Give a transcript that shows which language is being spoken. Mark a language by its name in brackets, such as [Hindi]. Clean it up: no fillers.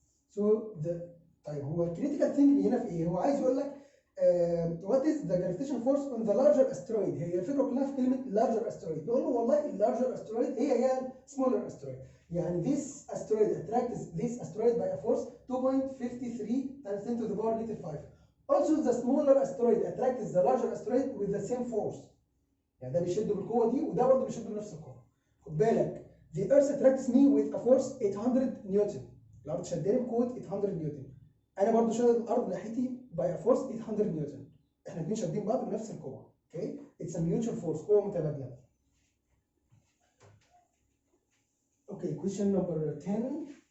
[Arabic] So طيب هو [English] الكريتيكال ثينك [Arabic] هنا في ايه؟ هو عايز يقول لك [English] what is the gravitational force on the larger asteroid؟ [Arabic] هي الفكره كلها في كلمه larger asteroid. نقول له والله [English] larger asteroid هي smaller asteroid. يعني this asteroid attracts this asteroid by a force 2.53 times 10 to the power negative 5. Also the smaller asteroid attracts the larger asteroid with the same force. [Arabic] يعني ده بيشد بالقوه دي وده برضه بيشد بنفس القوه. خد بالك [English] the earth attracts me with a force 800 newton. [Arabic] الارض شدني بقوه 800 نيوتن. انا برضو شادد الارض ناحيتي [English] by force [Arabic] 800 نيوتن. احنا الاثنين شادين بعض بنفس القوه. [English] okay, it's a mutual force, [Arabic] قوه متبادله. [English] Okay, question number 10.